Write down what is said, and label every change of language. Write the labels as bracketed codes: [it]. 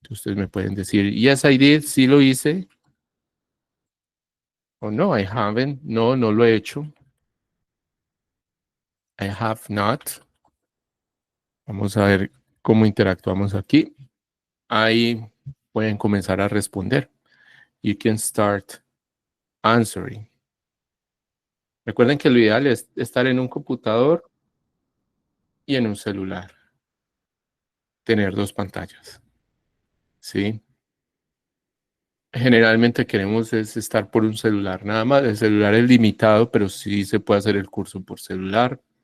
[es] Ustedes me pueden decir, [en] yes, I did, [es] sí lo hice. O no, [en] I haven't. [es] No, no lo he hecho. [en] I have not. [es] Vamos a ver cómo interactuamos aquí. Ahí pueden comenzar a responder. [en] You can start answering. [es] Recuerden que lo ideal es estar en un computador y en un celular. Tener dos pantallas. ¿Sí? Generalmente queremos es estar por un celular nada más. El celular es limitado, pero sí se puede hacer el curso por celular.